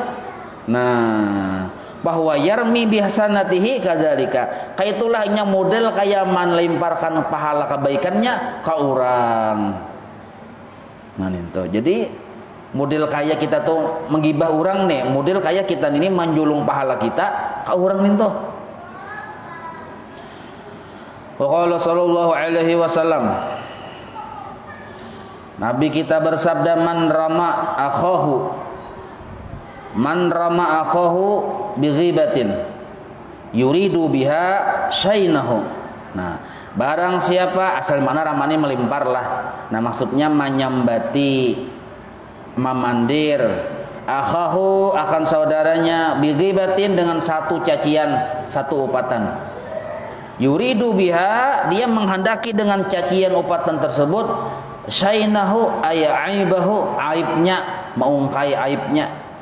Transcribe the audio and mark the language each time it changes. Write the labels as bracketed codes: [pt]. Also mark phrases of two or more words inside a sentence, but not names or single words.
[bjn] Nah bahwa [ar] يرمي بحسناته كذلك, [bjn] kaitulah nya model kayak melemparkan pahala kebaikannya ke orang. Nah itu jadi model kayak kita tuh menggibah orang nih, model kayak kita ini menjulung pahala kita ke orang itu. [ar] وقال صلى الله عليه وسلم, [bjn] Nabi kita bersabda, [ar] من رمى أخاه بغيبة يريد بها شينه. [bjn] Nah barang siapa, asal mana ramani melimpar lah, nah maksudnya menyambati, memandir akhahu akan saudaranya bighibatin dengan satu cacian, satu upatan. [ar] يريد بها, [bjn] dia menghendaki dengan cacian upatan tersebut [ar] شينه عيبه, [bjn] aibnya, mengungkai aibnya.